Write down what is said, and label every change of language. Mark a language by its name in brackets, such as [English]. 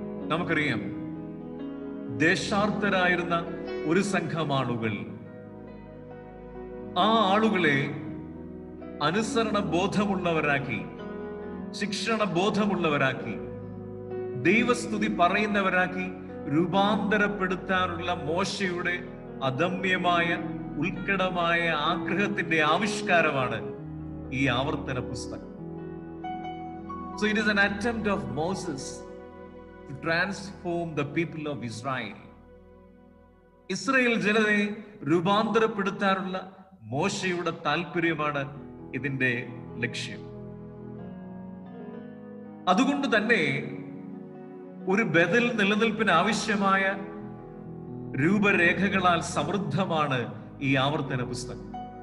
[Malayalam] നമുക്കറിയാം, ദേശാർത്ഥരായിരുന്ന ഒരു സംഘം ആളുകൾ, ആ ആളുകളെ അനുസരണ ബോധമുള്ളവരാക്കി, ശിക്ഷണ ബോധമുള്ളവരാക്കി, ദൈവസ്തുതി പറയുന്നവരാക്കി രൂപാന്തരപ്പെടുത്താനുള്ള മോശയുടെ അദമ്യമായ ഉത്കടമായ ആഗ്രഹത്തിന്റെ ആവിഷ്കാരമാണ് ഈ ആവർത്തന പുസ്തകം. [English] So it is an attempt of Moses to transform the people of Israel. [Malayalam] Israel ജനതയെ രൂപാന്തരപ്പെടുത്താനുള്ള മോശയുടെ താല്പര്യമാണ് ഇതിന്റെ ലക്ഷ്യം. അതുകൊണ്ട് തന്നെ ഒരു ബദൽ നിലനിൽപ്പിന് ആവശ്യമായ രൂപരേഖകളാൽ സമൃദ്ധമാണ് ഈ ആവർത്തന പുസ്തകം.